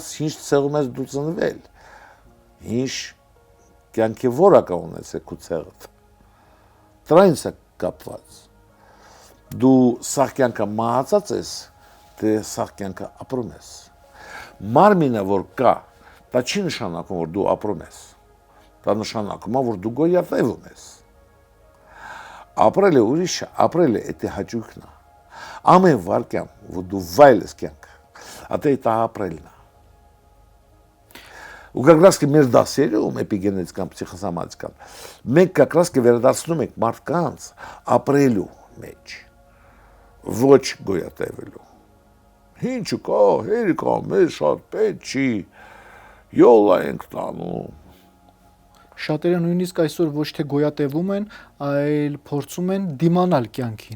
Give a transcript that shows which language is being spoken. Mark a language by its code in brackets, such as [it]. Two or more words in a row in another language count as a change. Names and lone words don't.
[hy] ինչ ցեղում ես դու ծնվել, ինչ կյանքի որակը ունես քո ցեղդ։ Դրանից է կապված։ Դու սաղ կյանքը մահացած ես, թե սաղ կյանքը ապրում ես։ Մարմինը որ կա, դա չի նշանակում, որ դու ապրում ես։ Դա նշանակում է, որ դու գոյատևում ես։ Ապրելը ուրիշ է, ապրելը էդ հաճույքն է։ Ամեն վարկյան, որ դու վայել ես կյանք, ատե դա ապրելն է։ Ու [ru] как раз [hy] մեր դասերում էպիգենետիկան, պսիխոսոմատիկան, մենք [ru] как раз [hy] վերադարձնում ենք մարդկանց ապրելու մեջ, ոչ գոյատևելու։ Ինչու կա, հերիկա, մեզ շատ պետք չի, յոլա ենք տանում։ Շատերը նույնիսկ այսօր ոչ թե գոյատևում են, այլ փորձում են դիմանալ կյանքին։